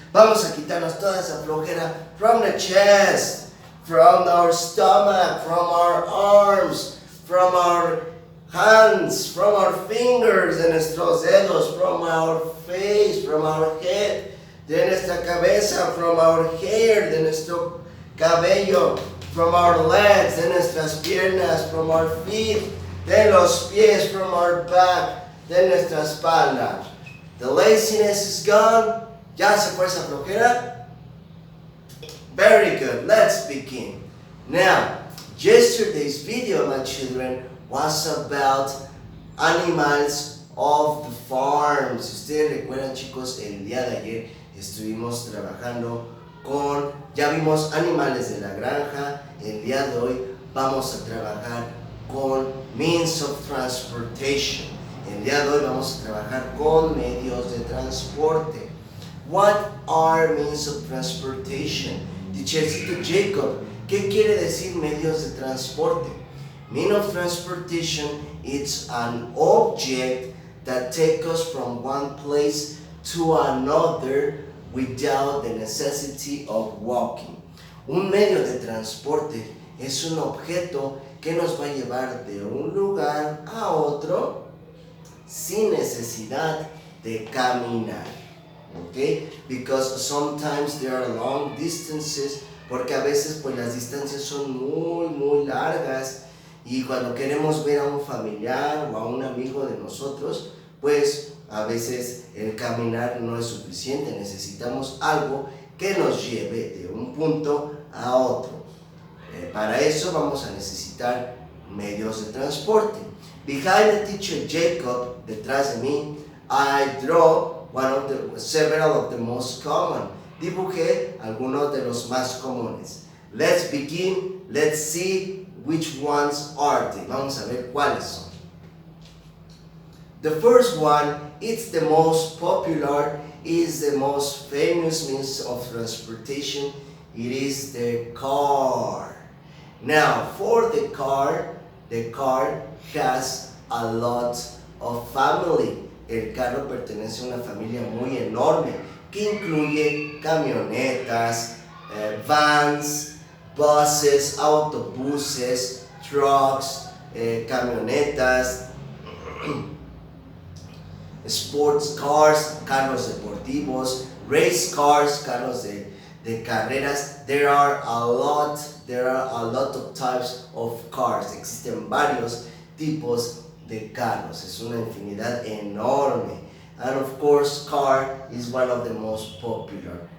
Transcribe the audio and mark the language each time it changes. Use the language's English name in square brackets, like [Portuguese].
[Spanish] Vamos a quitarnos toda esa flojera [English] from the chest, from our stomach, from our arms, from our hands, from our fingers, [Spanish] de nuestros dedos, [English] from our face, from our head, [Spanish] de nuestra cabeza, [English] from our hair, [Spanish] de nuestro cabello, [English] from our legs, [Spanish] de nuestras piernas, [English] from our feet, [Spanish] de los pies, [English] from our back, [Spanish] de nuestra espalda. [English] The laziness is gone. [Spanish] ¿Ya se fue esa flojera? [English] Very good. Let's begin. Now, yesterday's video, my children, was about animals of the farm. [Spanish] Si ustedes recuerdan, chicos, el día de ayer estuvimos trabajando con, ya vimos animales de la granja. El día de hoy vamos a trabajar con [English] means of transportation. [Spanish] El día de hoy vamos a trabajar con medios de transporte. [English] What are means of transportation? [Spanish] Teachercito Jacob, ¿qué quiere decir medios de transporte? [English] Means of transportation is an object that takes us from one place to another without the necessity of walking. [Spanish] Un medio de transporte es un objeto que nos va a llevar de un lugar a otro sin necesidad de caminar. Okay? [English] Because sometimes there are long distances, [Spanish] porque a veces pues las distancias son muy largas y cuando queremos ver a un familiar o a un amigo de nosotros, pues a veces el caminar no es suficiente, necesitamos algo que nos lleve de un punto a otro. Para eso vamos a necesitar medios de transporte. [English] Behind the teacher Jacob, [Spanish] detrás de mí, [English] I draw several of the most common. [Spanish] Dibujé algunos de los más comunes. [English] Let's begin. Let's see which ones are they. [Spanish] Vamos a ver cuáles son. [English] The first one, it's the most popular, is the most famous means of transportation. It is the car. Now, for the car has a lot of family. [Spanish] El carro pertenece a una familia muy enorme que incluye camionetas, vans, buses, autobuses, trucks, camionetas, [English] sports cars, [Spanish] carros deportivos, [English] race cars, [Spanish] carros de carreras. [English] There are a lot of types of cars. [Spanish] Existen varios tipos de carros. Es una infinidad enorme. [English] And of course, car is one of the most popular.